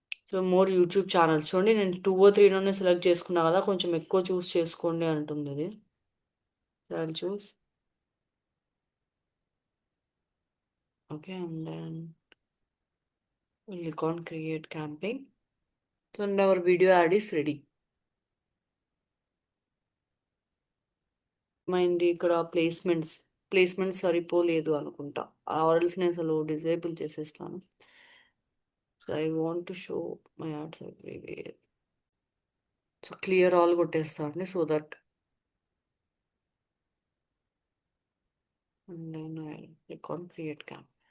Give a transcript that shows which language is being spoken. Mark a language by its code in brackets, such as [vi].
[te] So more YouTube channels చూడండి, నేను 2 or 3 select చేసుకున్నా కదా, కొంచెం ఎక్కువ చూస్ చేసుకోండి అంటుంది ఇది. [en] I choose okay and then click on create campaign. So and our video ad is ready. [te] మైంది ఇక్కడ ప్లేస్మెంట్స్ సరిపోలేదు అనుకుంటా, ఆర్ఎల్స్ నేను అసలు డిజేబుల్ చేసేస్తాను. [en] So I want to show my ads everywhere. So clear all కొట్టేస్తాను so that and then I click on create camp.